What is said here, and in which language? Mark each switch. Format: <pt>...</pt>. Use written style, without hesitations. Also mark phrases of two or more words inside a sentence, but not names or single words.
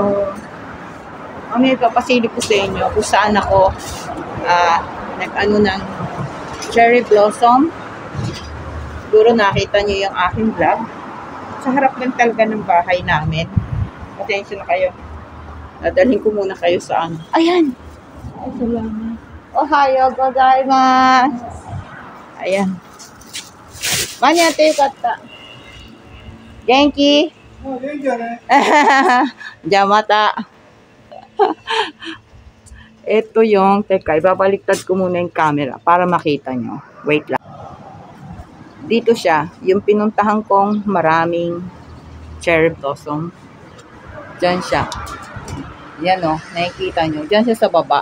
<tl>May papasilip ko sa inyo kung saan ako nag-ano ng</tl> <en>cherry blossom.</en> <tl>Siguro nakita niyo yung aking vlog. Sa harap ng talaga ng bahay namin. Pasensya na kayo. Dadalhin ko muna kayo sa ano. Ayan! Ay, salamat.</tl> <ja>おはようございます.</ja> <tl>Ayan. Manyate yukata.</tl> <ja>Genki? 元気だね. じゃまた.</ja> <tl>Ito yung, teka, ibabaliktad ko muna yung camera para makita nyo. Wait lang. Dito siya, yung pinuntahan kong maraming</tl> <en>cherry blossom.</en> <tl>Diyan siya. Yan o, nakikita nyo. Diyan siya sa baba.</tl>